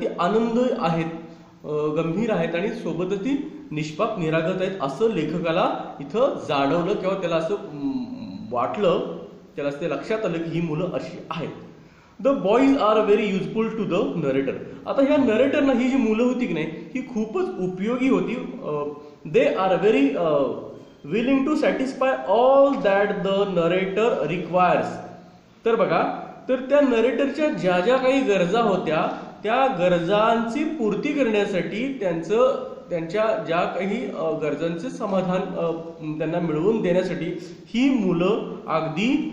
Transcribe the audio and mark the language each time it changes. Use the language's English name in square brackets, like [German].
[Marathi] ती आनंद आहेत, गंभीर आहेत आणि सोबतच ती निष्पाप, निरागत आहेत असं लेखकाला इथं जाणवलं किंवा त्याला असं वाटलं, त्याला ते लक्षात आलं की ही मुलं अशी आहेत. [English] The boys are very useful to the narrator. [Marathi] आता ह्या नरेटरना ही जी मुलं होती की नाही ही खूपच उपयोगी होती. [English] They are very willing to satisfy all that the narrator requires. [Marathi] तर बघा, तर त्या नरेटरच्या ज्या ज्या काही गरजा होत्या त्या गरजांची पूर्ती करण्यासाठी त्यांच्या ज्या काही गरजांचे समाधान त्यांना मिळवून देण्यासाठी ही मुलं अगदी